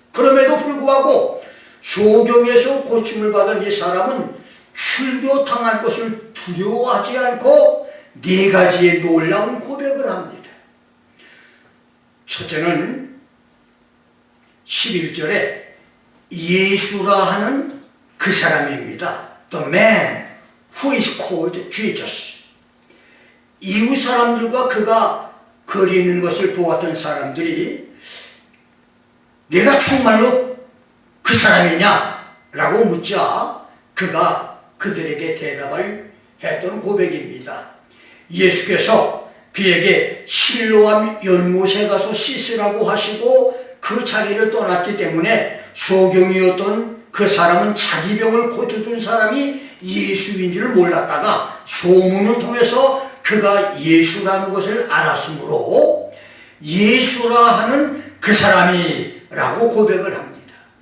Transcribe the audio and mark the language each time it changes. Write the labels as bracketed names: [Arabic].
[Korean] 그럼에도 불구하고 소경에서 고침을 받은 이 사람은 출교 당할 것을 두려워하지 않고 네 가지의 놀라운 고백을 합니다. 첫째는 11절에 예수라 하는 그 사람입니다. [English] The man who is called Jesus. [Korean] 이웃 사람들과 그가 거리는 것을 보았던 사람들이 내가 정말로 그 사람이냐? 라고 묻자 그가 그들에게 대답을 했던 고백입니다. 예수께서 그에게 실로암 연못에 가서 씻으라고 하시고 그 자리를 떠났기 때문에 소경이었던 그 사람은 자기 병을 고쳐준 사람이 예수인 줄 몰랐다가 소문을 통해서 그가 예수라는 것을 알았으므로 예수라 하는 그 사람이라고 고백을 합니다.